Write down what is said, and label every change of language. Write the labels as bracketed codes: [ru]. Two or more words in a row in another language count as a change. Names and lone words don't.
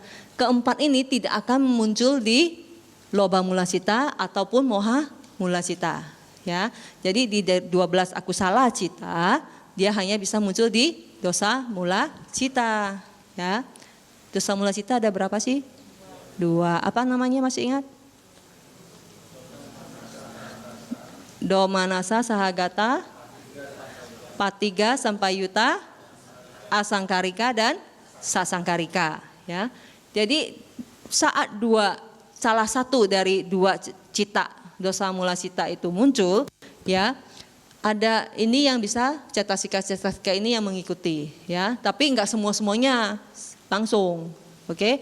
[id] Keempat ini tidak akan muncul di [pi] loba mula cita [id] ataupun [pi] moha mula cita, [id] ya. Jadi di 12 [pi] akusala cita, [id] dia hanya bisa muncul di [pi] dosa mula cita, [id] ya. [pi] Dosa mula cita [id] ada berapa sih? 2. Apa namanya, masih ingat? [pi] Domanasa sahagata, patiga sampayuta, asangkarika dan sasangkarika, ya. [id] Jadi saat salah satu dari 2 cita [pi] dosa mula cita [id] itu muncul, ya, ada ini yang bisa cetasika ini yang mengikuti, ya. Tapi enggak semuanya langsung, oke.